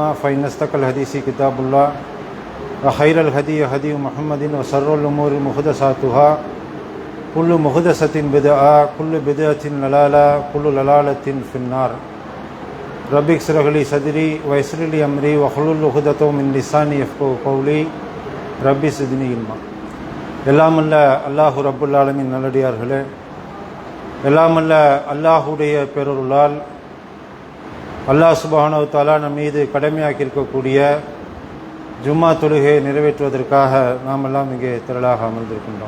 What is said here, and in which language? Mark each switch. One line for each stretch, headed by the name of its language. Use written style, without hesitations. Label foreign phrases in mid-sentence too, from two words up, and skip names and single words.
Arabic: فإن أصدق الحديث كتاب الله وخير الهدي هدي محمد وشر الأمور محدثاتها كل محدثة بدعة كل بدعة ضلالة كل ضلالة في النار. ربي اشرح لي صدري ويسر لي أمري واحلل عقدة من لساني يفقهوا قولي ربي زدني علما.
Tamil: எல்லாமல்ல
Arabic: الله رب العالمين
Tamil: நல்லடியார்களே, எல்லாமல்ல அல்லாஹுடைய பேரருளால்
Arabic: الله سبحانه و تعالى
Tamil: நம் மீது கடமையாக்கியிருக்கக்கூடிய ஜும்மா தொழுகையை நிறைவேற்றுவதற்காக நாம் எல்லாம் இங்கே திரளாக அமர்ந்திருக்கின்றோம்.